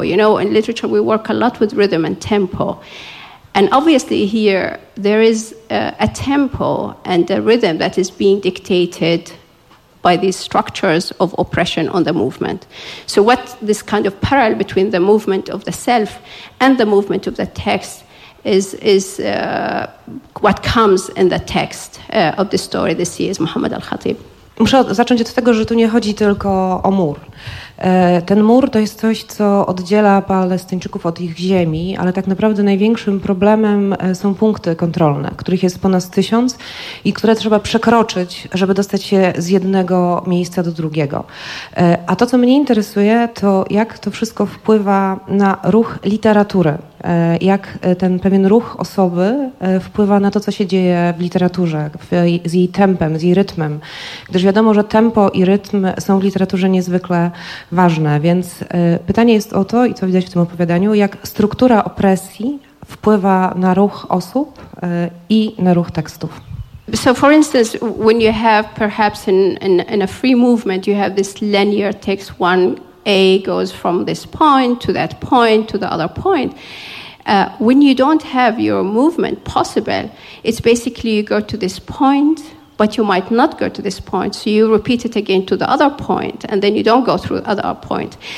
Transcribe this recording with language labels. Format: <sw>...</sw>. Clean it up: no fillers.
<en>You know, in literature we work a lot with rhythm and tempo. And obviously here there is a tempo and a rhythm that is being dictated by these structures of oppression on the movement. So what this kind of parallel between the movement of the self and the movement of the text is what comes in the text of the story this year is Muhammad al-Khatib.</en> <pl>Muszę zacząć od tego, że tu nie chodzi tylko o mur. Ten mur to jest coś, co oddziela Palestyńczyków od ich ziemi, ale tak naprawdę największym problemem są punkty kontrolne, których jest ponad 1000 i które trzeba przekroczyć, żeby dostać się z jednego miejsca do drugiego. A to, co mnie interesuje, to jak to wszystko wpływa na ruch literatury, jak ten pewien ruch osoby wpływa na to, co się dzieje w literaturze, z jej tempem, z jej rytmem. Gdyż wiadomo, że tempo i rytm są w literaturze niezwykle ważne, więc pytanie jest o to, i co widać w tym opowiadaniu, jak struktura opresji wpływa na ruch osób i na ruch tekstów.</pl> <en>So for instance, when you have perhaps in a free movement, you have this linear text, one A goes from this point to the other point. When you don't have your movement possible, it's basically you go to this point, but you might not go to this point, so you repeat it again to the other point, and then you don't go through the other point.</en>